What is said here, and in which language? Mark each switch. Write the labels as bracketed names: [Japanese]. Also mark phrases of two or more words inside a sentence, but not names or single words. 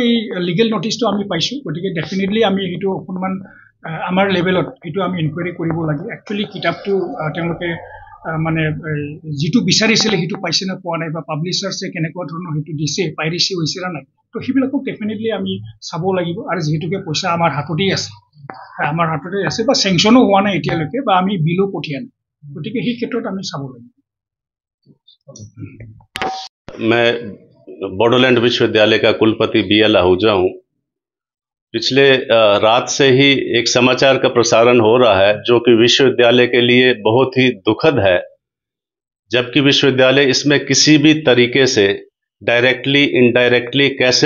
[Assamese] এই [English] legal notice [Assamese] আমি পাইছোঁ গতিকে ডেফিনেটলি আমি সেইটো অকণমান আমাৰ লেভেলত সেইটো আমি ইনকুৱাৰী কৰিব লাগে একচুৱেলি কিতাপটো তেওঁলোকে মানে যিটো বিচাৰিছিলে সেইটো পাইছে নে পোৱা নাই বা পাব্লিচাৰ্ছে কেনেকুৱা ধৰণৰ সেইটো দিছে পাইৰেচি হৈছে না নাই তো সেইবিলাকক ডেফিনেটলি আমি চাব লাগিব আৰু যিহেতুকে পইচা আমাৰ হাততেই আছে বা চেংচনো হোৱা নাই এতিয়ালৈকে বা আমি বিলো পঠিয়া নাই গতিকে সেই ক্ষেত্ৰত আমি চাব লাগিব [Hindi] मैं बोडोलैंड विश्वविद्यालय का कुलपति BL आहूजा हूँ पिछले रात से ही एक समाचार का प्रसारण हो रहा है जो कि विश्वविद्यालय के लिए बहुत ही दुखद है जबकि विश्वविद्यालय इसमें किसी भी तरीके से [English] directly indirectly [Hindi] कैसे